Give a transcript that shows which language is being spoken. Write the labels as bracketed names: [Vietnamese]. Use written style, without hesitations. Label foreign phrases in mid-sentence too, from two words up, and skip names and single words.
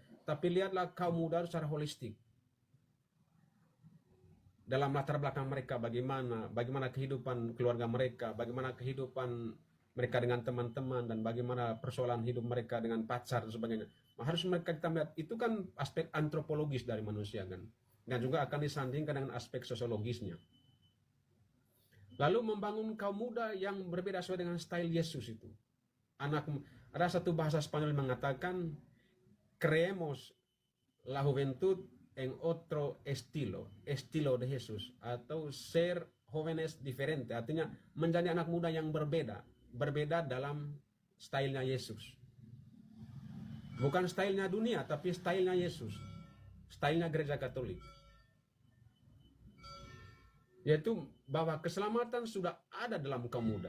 [Indonesian] Tapi lihatlah kaum muda secara holistik. Dalam latar belakang mereka bagaimana kehidupan keluarga mereka, bagaimana kehidupan mereka dengan teman-teman, dan bagaimana persoalan hidup mereka dengan pacar dan sebagainya. Harus mereka kita melihat, itu kan aspek antropologis dari manusia, kan? Dan juga akan disandingkan dengan aspek sosiologisnya. Lalu membangun kaum muda yang berbeda sesuai dengan style Yesus itu. Ada satu bahasa Spanyol mengatakan, [Spanish] creemos la juventud en otro estilo de Jesús, atau ser jóvenes diferente, [Indonesian] artinya menjadi anak muda yang berbeda dalam stylenya Yesus. Bukan stylenya dunia, tapi stylenya Yesus, stylenya gereja Katolik. Yaitu bahwa keselamatan sudah ada dalam kaum muda.